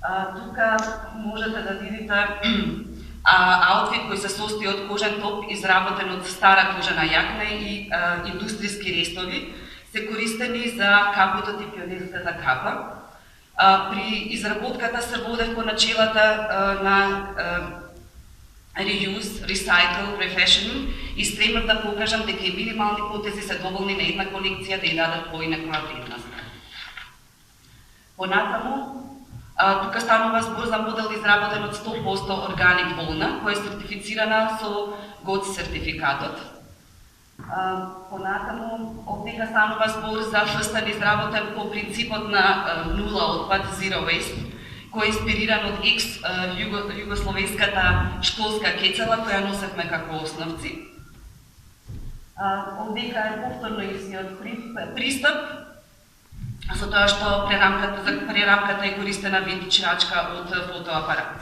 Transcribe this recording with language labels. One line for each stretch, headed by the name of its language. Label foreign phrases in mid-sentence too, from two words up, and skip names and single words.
Macedonian: Тука можете да видите аутфит кој се состои од кожен топ изработен од стара кожена јакна и индустријски рестови, се користени за капотот и пионерската капа. При изработката се водев по начелата на
English: reuse, recycle, refashion
Macedonian: и стремев да покажам дека и минимални потези се доволни на една колекција да ја дадат поинаква вредност. Понатаму, тука станува збор за модел изработен од 100% органик волна, која е сертифицирана со GOTS сертификатот. Понатаму, овдека станува збор за фрстан изработен по принципот на нула отпад,
English: zero waste,
Macedonian: кој е инспириран од југословенската школска кецела која носевме како основци. Овдека е повторно истиот пристап, со тоа што прерамката е користена винтичрачка од фотоапарат.